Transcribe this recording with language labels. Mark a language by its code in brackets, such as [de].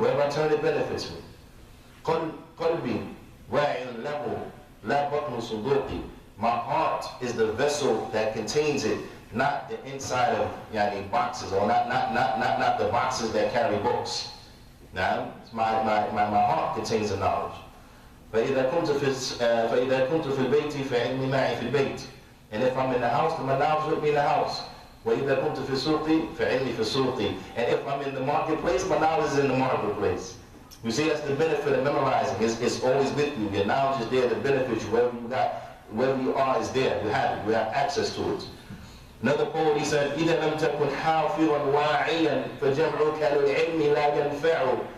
[en] Wherever I turn, it benefits me. [ar] قلبي واعٍ له لا بطن صدوقي. [en] My heart is the vessel that contains it, not the inside of boxes, or not the boxes that carry books. Now, my heart contains the knowledge. [ar] فإذا كنت في البيت فعلمي معي في البيت. [en] And if I'm in the house, then my knowledge with me in the house. [ar] وإذا كنت في سوقي فعلمي في سوقي. [en] And if I'm in the marketplace, my knowledge is in the marketplace. You see, that's the benefit of memorizing. It's always with you. Your knowledge is there to benefit you. Wherever you are is there. You have it. You have access to it. Another poet, he said, [ar] إذا لم تكن حافظا واعيا فجمعك للعلم لا ينفع.